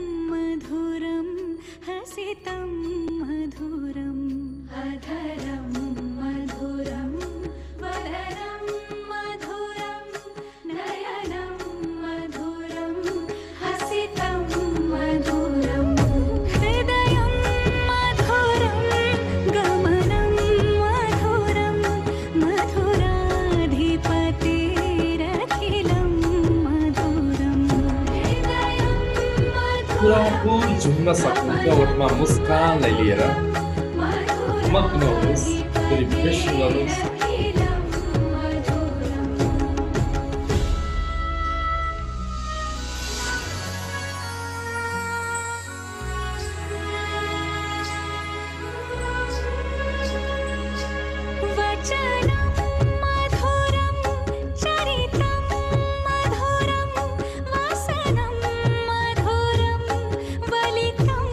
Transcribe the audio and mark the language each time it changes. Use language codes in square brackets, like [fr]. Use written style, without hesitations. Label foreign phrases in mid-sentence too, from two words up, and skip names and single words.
[sa] मधुरं हसितं मधुरम् अधरं मधुरं वदनं मधुरं नयनं मधुरं हसितं मधुरम् हृदयं मधुरं गमनं मधुरं मधुराधिपतिरखिलं मधुरम् हृदयं [ne] पुरा फुल झुम्न सक्नुहुन्छ। ओठमा मुस्कानलाई लिएर मग्न हुनुहोस्, सेलिब्रेसन गर्नुहोस्। [sa] वचनं मधुरं चरितं मधुरं वसनं मधुरं वलितं